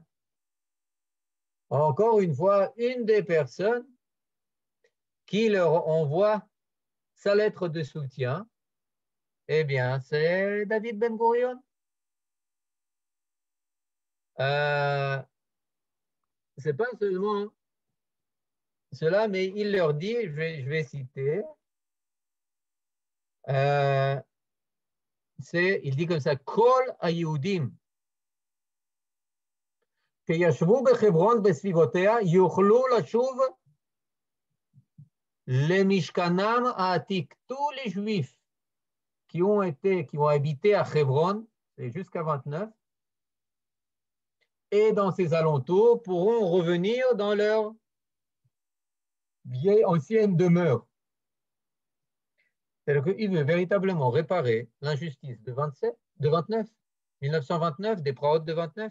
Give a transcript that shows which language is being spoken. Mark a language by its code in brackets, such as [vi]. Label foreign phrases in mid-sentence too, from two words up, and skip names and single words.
[fr] Encore une fois, une des personnes qui leur envoie sa lettre de soutien, eh bien, c'est David Ben Gurion. C'est pas seulement cela, mais il leur dit, je vais citer, il dit comme ça, [he] כל היהודים שישבו בחברון בסביבותיה יוכלו לשוב למשכנם העתיק. [fr] Tous les Juifs qui ont habité à Hebron, jusqu'à 29, et dans ses alentours pourront revenir dans leur vieille ancienne demeure. C'est-à-dire qu'il veut véritablement réparer l'injustice de 1929, des Praot de 29.